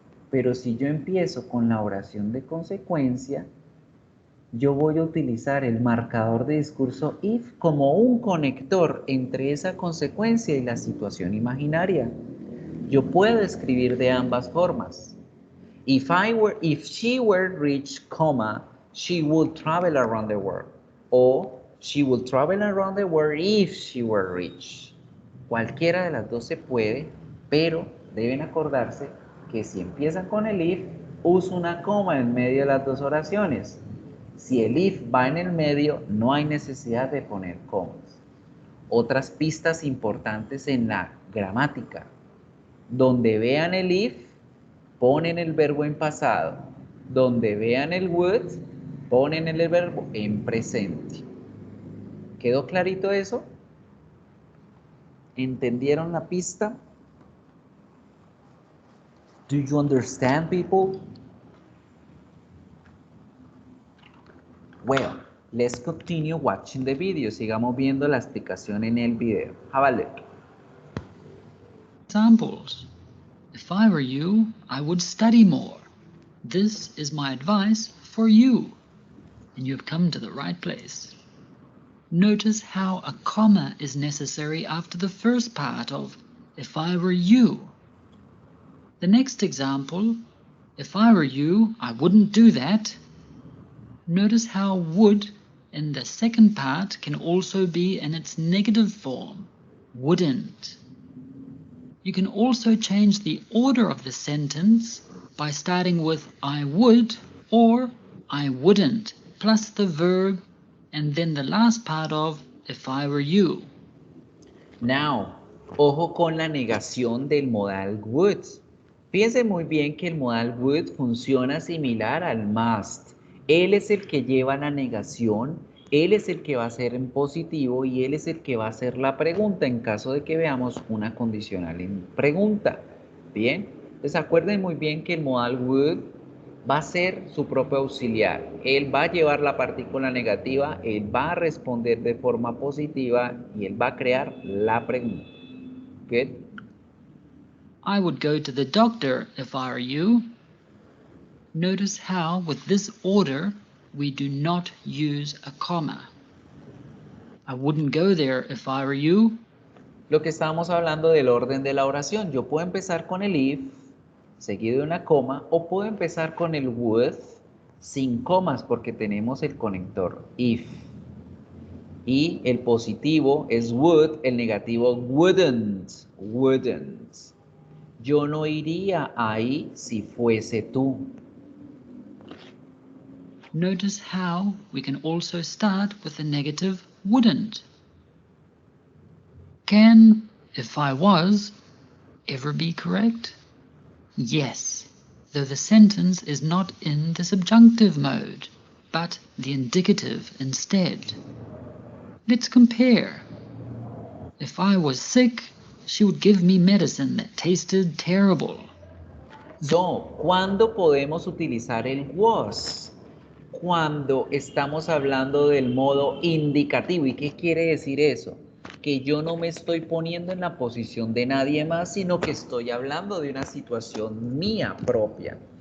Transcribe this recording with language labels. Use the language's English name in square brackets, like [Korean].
[Spanish] Pero si yo empiezo con la oración de consecuencia, yo voy a utilizar el marcador de discurso if como un conector entre esa consecuencia y la situación imaginaria. Yo puedo escribir de ambas formas. [English] If she were rich, she would travel around the world. [Spanish] O [English] she would travel around the world if she were rich. [Spanish] Cualquiera de las dos se puede, pero deben acordarse que si empiezan con el if, uso una coma en medio de las dos oraciones. Si el if va en el medio, no hay necesidad de poner comas. Otras pistas importantes en la gramática. Donde vean el if, ponen el verbo en pasado. Donde vean el would, ponen el verbo en presente. ¿Quedó clarito eso? ¿Entendieron la pista? [English] Do you understand, people? Well, let's continue watching the video. [Spanish] Sigamos viendo la explicación en el video. [English] Have a look. Examples. If I were you, I would study more. This is my advice for you. And you've come to the right place. Notice how a comma is necessary after the first part of if I were you. The next example, if I were you, I wouldn't do that. Notice how would in the second part can also be in its negative form, wouldn't. You can also change the order of the sentence by starting with I would or I wouldn't, plus the verb, and then the last part of if I were you. Now, [Spanish] ojo con la negación del modal would. Fíjense muy bien que el modal would funciona similar al must. Él es el que lleva la negación Él es el que va a ser en positivo y él es el que va a hacer la pregunta en caso de que veamos una condicional en pregunta. Bien, entonces acuerden muy bien que el modal would va a ser su propio auxiliar. Él va a llevar la partícula negativa, él va a responder de forma positiva y él va a crear la pregunta. [English] Good. I would go to the doctor if I were you. Notice how, with this order, we do not use a comma. I wouldn't go there if I were you. [Spanish] Lo que estábamos hablando del orden de la oración. Yo puedo empezar con el if, seguido de una coma, o puedo empezar con el would, sin comas, porque tenemos el conector if. Y el positivo es would, el negativo wouldn't, wouldn't. Yo no iría ahí si fuese tú. [English] Notice how we can also start with the negative wouldn't. Can if I was ever be correct? Yes, though the sentence is not in the subjunctive mode, but the indicative instead. Let's compare. If I was sick, she would give me medicine that tasted terrible. So, [Spanish] ¿cuándo podemos utilizar el was? Cuando estamos hablando del modo indicativo. ¿Y qué quiere decir eso? Que yo no me estoy poniendo en la posición de nadie más, sino que estoy hablando de una situación mía propia.